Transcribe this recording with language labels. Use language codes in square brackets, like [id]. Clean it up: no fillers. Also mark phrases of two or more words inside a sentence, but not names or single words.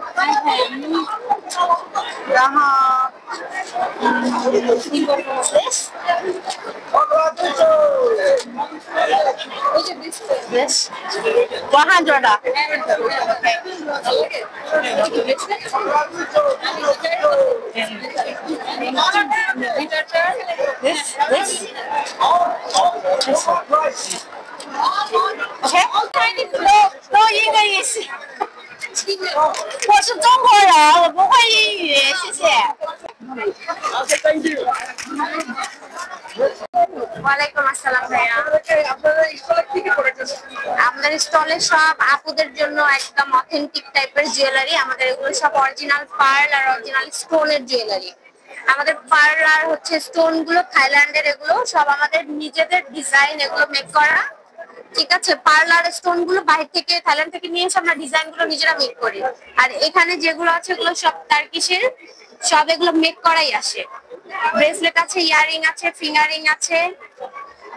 [en] This 100 Okay. No English. [zh] 我是中国人，我不会英语，谢谢。 [en] Thank you. [ar] وعليكم السلام [bn] ভাইয়া আমাদের স্টলে সব আপুদের জন্য একদম অথেন্টিক টাইপের জুয়েলারি আমাদের এগুলো সব [en] original pearl [bn] আর অরিজিনাল স্টোনের জুয়েলারি আমাদের পার্লার হচ্ছে স্টোন গুলো থাইল্যান্ডের এগুলো সব আমাদের নিজেদের ডিজাইন এগুলো মেক করা ঠিক আছে পার্লার স্টোন গুলো বাইরে থেকে থাইল্যান্ড থেকে নিয়ে এসে আমরা ডিজাইন গুলো নিজেরা মেক করি আর এখানে যেগুলো আছে এগুলো সব টার্কিশের সব এগুলো মেক করাই আসে ব্রেসলেট আছে ইয়ারিং আছে ফিঙ্গারিং আছে